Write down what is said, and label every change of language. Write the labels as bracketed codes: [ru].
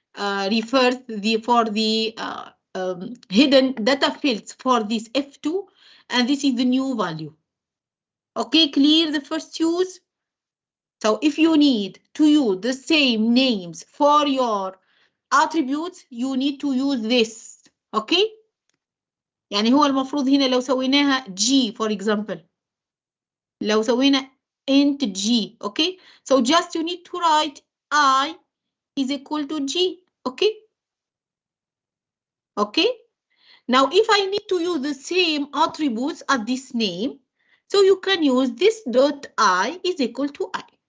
[en] refers for the hidden data fields for this F2, and this is the new value. Okay, clear the first use? So if you need to use the same names for your attributes, you need to use this. Okay? [ar] يعني هو المفروض هنا لو سويناها G [en] for example. [ar] لو سوينا [en] int G. Okay? So just you need to write I is equal to G. Okay? Okay? Now if I need to use the same attributes as this name, so you can use this dot I is equal to I.